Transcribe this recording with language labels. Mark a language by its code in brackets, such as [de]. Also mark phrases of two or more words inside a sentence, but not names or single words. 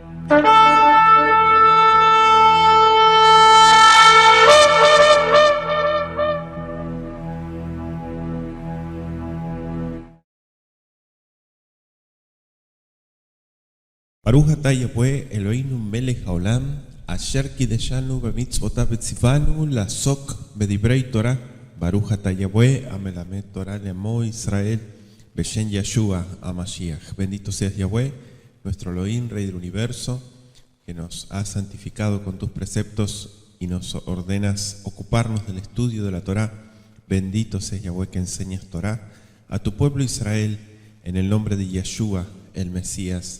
[he] ברוך אתה יהוה אלהינו מלך העולם אשר קדשנו במצותיו וצונו לעסוק בדברי תורה. ברוך אתה יהוה המלמד תורה לעמו ישראל בשם ישוע המשיח. [es] Bendito seas Yahweh, nuestro Elohim, Rey del Universo, que nos has santificado con tus preceptos y nos ordenas ocuparnos del estudio de la Torah. Bendito seas Yahweh, que enseñas Torah a tu pueblo Israel en el nombre de Yeshua, el Mesías.